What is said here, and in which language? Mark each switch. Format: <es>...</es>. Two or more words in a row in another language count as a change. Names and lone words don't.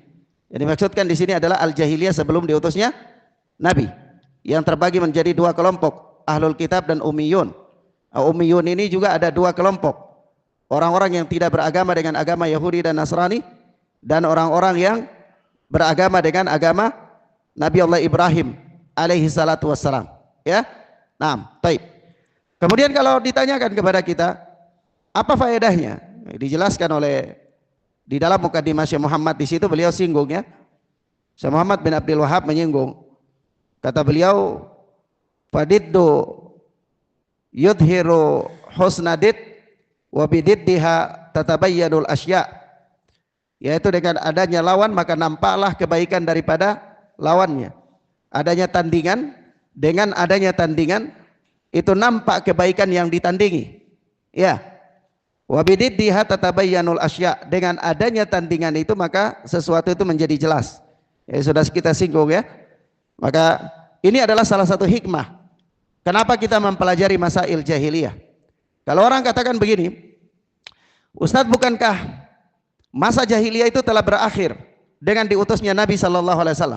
<id>Yang dimaksudkan di sini adalah al-jahiliyah sebelum diutusnya Nabi, yang terbagi menjadi dua kelompok,</id> <ar>أهل الكتاب</ar> <id>dan ummiyun. Ummiyun ini juga ada dua kelompok. Orang-orang yang tidak beragama dengan agama Yahudi dan Nasrani, dan orang-orang yang beragama dengan agama Nabi Allah Ibrahim</id> <ar>عليه الصلاة والسلام.</ar> <id>Ya. Nah, baik. Kemudian kalau ditanyakan kepada kita, apa faedahnya? Dijelaskan oleh di dalam Muqaddimah Syekh Muhammad, di situ beliau singgung ya. Syekh Muhammad bin Abdul Wahab menyinggung. Kata beliau,</id> <ar>فالضد يظهر حسنه الضد وبضدها تتبين الأشياء'.</ar> <id>Yaitu dengan adanya lawan maka nampaklah kebaikan daripada lawannya. Adanya tandingan, dengan adanya tandingan itu nampak kebaikan yang ditandingi. Ya.</id> <ar>وبضدها تتبين الأشياء',</ar> <id>dengan adanya tandingan itu maka sesuatu itu menjadi jelas. Ya, sudah kita singgung ya. Maka ini adalah salah satu hikmah kenapa kita mempelajari</id> <ar>مسائل الجاهلية.</ar> <id>Kalau orang katakan begini, Ustadz, bukankah masa jahiliyah itu telah berakhir dengan diutusnya Nabi</id> <ar>صلى الله عليه وسلم?</ar>